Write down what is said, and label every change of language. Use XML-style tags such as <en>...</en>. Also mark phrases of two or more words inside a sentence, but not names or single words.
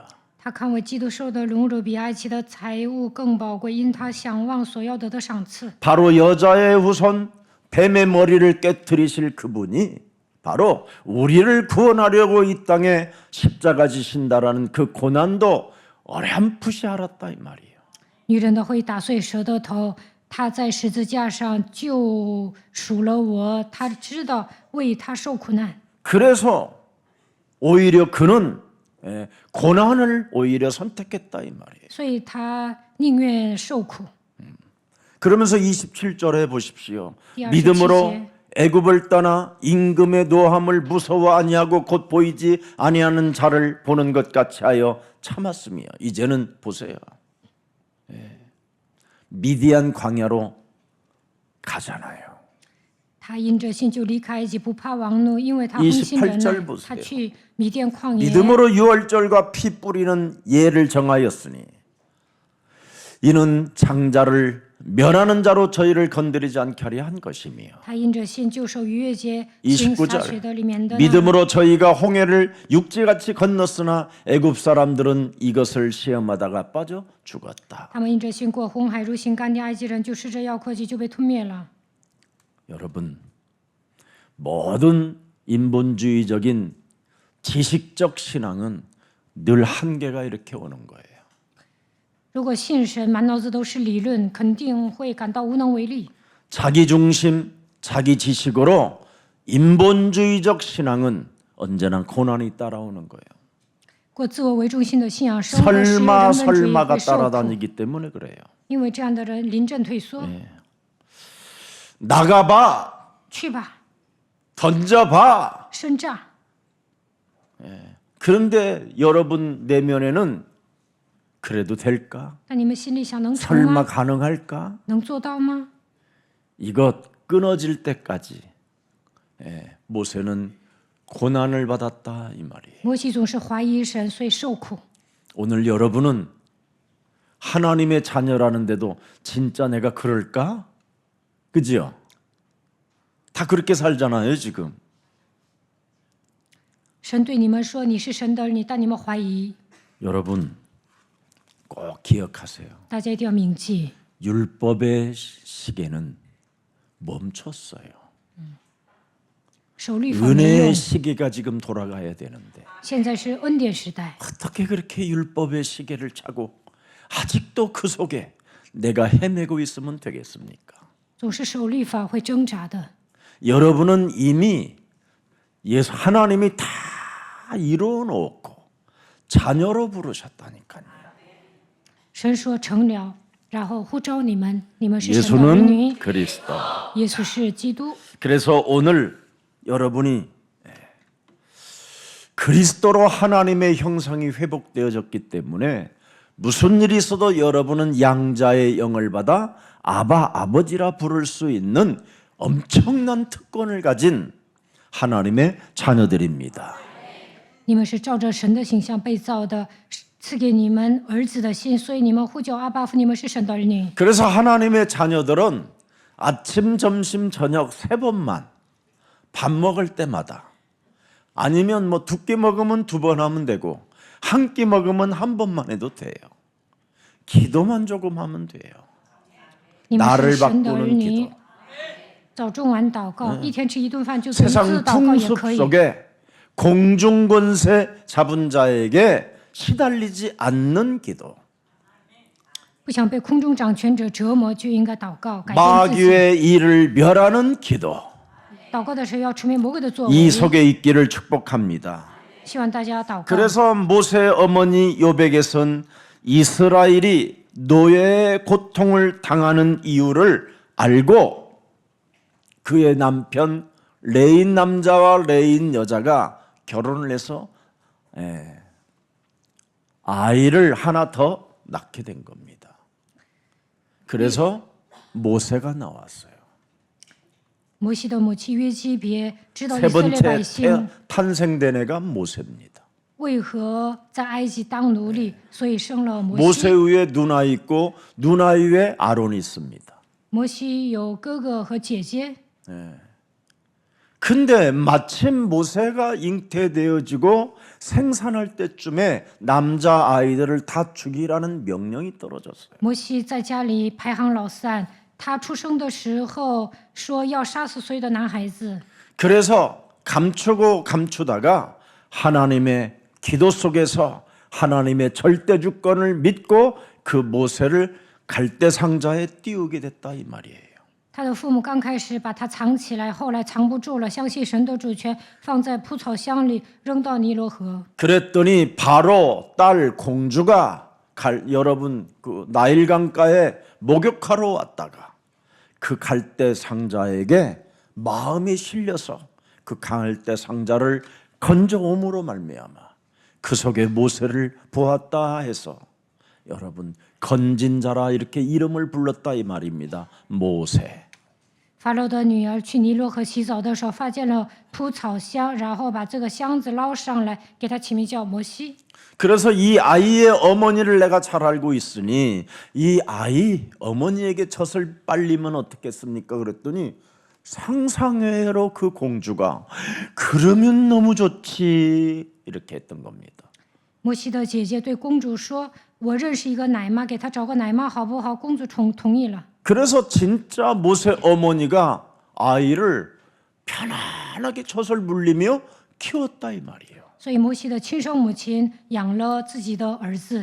<zh>他看为基督受的荣辱比埃及的财物更宝贵，因他想望所要得的赏赐。</zh> <ko>바로 여자의 후손 뱀의 머리를 깨뜨리실 그분이 바로 우리를 구원하려고 이 땅에 십자가 지신다라는 그 고난도 어렴풋이 알았다 이 말이에요.</ko> <zh>女人的会打碎蛇的头，他在十字架上救赎了我，他知道为他受苦难，</zh> <ko>그래서 오히려 그는 고난을 오히려 선택했다 이 말이에요.</ko> <zh>所以他宁愿受苦。</zh> <ko>그러면서 27절에 보십시오.</ko> <zh>第27</zh> <ko>믿음으로</ko> <zh>节</zh> <ko>애굽을 떠나 임금의 노함을 무서워 아니하고 곧 보이지 아니하는 자를 보는 것 같이 하여 참았으며 이제는 보세요. 미디안 광야로 가잖아요.</ko> <zh>他因着信就离开埃及，不怕王怒，因为他恒心忍</zh> <ko>28절</ko> <zh>耐。</zh> <ko>보세요.</ko> <zh>他去米甸旷野，</zh> <ko>믿음으로 유월절과 피 뿌리는 예를 정하였으니 이는 장자를 멸하는 자로 저희를 건드리지 않게 하려 한 것이며</ko> <zh>他因着信就守逾越节，行撒血的里面的呢</zh> <ko>믿음으로 저희가 홍해를 육지같이 건넜으나 애굽 사람들은 이것을 시험하다가 빠져 죽었다.</ko> <zh>他们因着信过红海，如行干地，埃及人就试着要克己，就被吞灭了。</zh> <ko>여러분 모든 인본주의적인 지식적 신앙은 늘 한계가 이렇게 오는 거예요.</ko> <zh>如果信神满脑子都是理论，肯定会感到无能为力。</zh> <ko>자기 중심, 자기 지식으로 인본주의적 신앙은 언제나 고난이 따라오는 거예요.</ko> <zh>过自我为中心的信仰生活，使人</zh> <ko>설마</ko> <zh>本主义</zh> <ko>설마가</ko> <zh>会受苦，</zh> <ko>따라다니기 때문에 그래요.</ko> <zh>因为这样的人临阵退缩。</zh> <ko>나가봐,</ko> <zh>去吧，</zh> <ko>던져봐.</ko> <zh>胜仗。</zh> <ko>그런데 여러분 내면에는 그래도 될까?</ko> <zh>但你们心里想，能成</zh> <ko>설마</ko> <zh>吗？</zh> <ko>가능할까?</ko> <zh>能做到吗？</zh> <ko>이것 끊어질 때까지 모세는 고난을 받았다 이 말이에요.</ko> <zh>摩西总是怀疑神，所以受苦。</zh> <ko>오늘 여러분은 하나님의 자녀라는데도 진짜 내가 그럴까? 그지요? 다 그렇게 살잖아요 지금.</ko> <zh>神对你们说你是神的儿女，但你们怀疑。</zh> <ko>여러분 꼭 기억하세요.</ko> <zh>大家一定要铭记，</zh> <ko>율법의 시계는 멈췄어요.</ko> <zh>守律法没用</zh> <ko>은혜의 ， 시계가 지금 돌아가야 되는데</ko> <zh>现在是恩典时代。</zh> <ko>어떻게 그렇게 율법의 시계를 차고 아직도 그 속에 내가 헤매고 있으면 되겠습니까?</ko> <zh>总是守律法会挣扎的。</zh> <ko>여러분은 이미 예수 하나님이 다 이루어 놓고 자녀로 부르셨다니까요.</ko> <zh>神说成了，然后呼召你们，你们是神的儿</zh> <ko>예수는</ko> <zh>女，</zh> <ko>그리스도.</ko> <zh>耶稣是基督。</zh> <ko>그래서 오늘 여러분이 그리스도로 하나님의 형상이 회복되어졌기 때문에 무슨 일이 있어도 여러분은 양자의 영을 받아 아바 아버지라 부를 수 있는 엄청난 특권을 가진 하나님의 자녀들입니다.</ko> <zh>你们是照着神的形象被造的，赐给你们儿子的心，所以你们呼叫阿爸父，你们是神的儿女。</zh> <ko>그래서 하나님의 자녀들은 아침, 점심, 저녁 3번만 밥 먹을 때마다 아니면 뭐 2끼 먹으면 2번 하면 되고 한 끼 먹으면 1번만 해도 돼요. 기도만 조금 하면 돼요.</ko> <zh>你们</zh> <ko>나를</ko> <zh>是神的儿</zh> <ko>바꾸는</ko> <zh>女</zh> <ko>기도. ，</ko> <zh>早中晚祷告，一天吃一顿饭就从</zh> <ko>세상</ko> <zh>自祷告也</zh> <ko>풍습</ko> <zh>可以。</zh> <ko>속에 공중권세 잡은 자에게 시달리지 않는 기도.</ko> <zh>不想被空中掌权者折磨，就应该祷告，改变自己。</zh> <ko>마귀의 일을 멸하는 기도.</ko> <zh>祷告的时候要除灭魔鬼的作</zh> <ko>이</ko> <zh>为，</zh> <ko>속에 있기를 축복합니다.</ko> <zh>希望大家祷告。</zh> <ko>그래서 모세 어머니 요백에선 이스라엘이 노예의 고통을 당하는 이유를 알고 그의 남편 레인 남자와 레인 여자가 결혼을 해서 아이를 하나 더 낳게 된 겁니다. 그래서 모세가 나왔어요.</ko> <zh>摩西的母亲约基别知道以</zh> <ko>세</ko> <zh>色列百</zh> <ko>번째</ko> <zh>姓</zh> <ko>탄생된 애가 모세입니다.</ko> <zh>为何在埃及当奴隶，所以生了摩</zh> <ko>모세</ko> <zh>西。</zh> <ko>위에 누나 있고 누나 위에 아론이 있습니다.</ko> <zh>摩西有哥哥和姐姐，</zh> <ko>근데 마침 모세가 잉태되어지고 생산할 때쯤에 남자 아이들을 다 죽이라는 명령이 떨어졌어요.</ko> <zh>摩西在家里排行老三。他出生的时候说要杀死所有的男孩子，</zh> <ko>그래서 감추고 감추다가 하나님의 기도 속에서 하나님의 절대 주권을 믿고 그 모세를 갈대 상자에 띄우게 됐다 이 말이에요.</ko> <zh>他的父母刚开始把他藏起来，后来藏不住了，相信神的主权，放在蒲草箱里扔到尼罗河。</zh> <ko>그랬더니 바로 딸 공주가 여러분 그 나일강가에 목욕하러 왔다가 그 갈대 상자에게 마음이 실려서 그 갈대 상자를 건져옴으로 말미암아 그 속에 모세를 보았다 해서 여러분 건진 자라 이렇게 이름을 불렀다 이 말입니다. 모세.</ko> <zh>法老的女儿去尼罗河洗澡的时候，发现了蒲草箱，然后把这个箱子捞上来，给他起名叫摩西。</zh> <ko>그래서 이 아이의 어머니를 내가 잘 알고 있으니 이 아이 어머니에게 젖을 빨리면 어떻겠습니까? 그랬더니 상상외로 그 공주가 그러면 너무 좋지 이렇게 했던 겁니다.</ko> <zh>摩西的姐姐对公主说：“我认识一个奶妈，给她找个奶妈好不好？” 公主同意了。</zh> <ko>그래서 진짜 모세 어머니가 아이를 편안하게 젖을 물리며 키웠다 이 말이에요.</ko> <zh>所以摩西的亲生母亲养了自己的儿子，</zh>